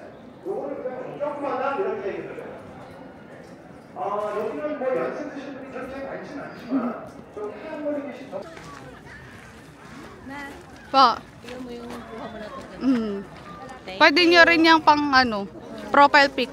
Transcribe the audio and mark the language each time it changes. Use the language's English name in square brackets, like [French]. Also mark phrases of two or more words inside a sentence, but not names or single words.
[Korean] 조금만 이렇게 얘기해요. 여기는 뭐 연습 드시는 분이 그렇게 [Filipino] Pa. Tingnan mo yung kuha mo na ito. Pwede nyo rin yung pang ano, [English] profile pic.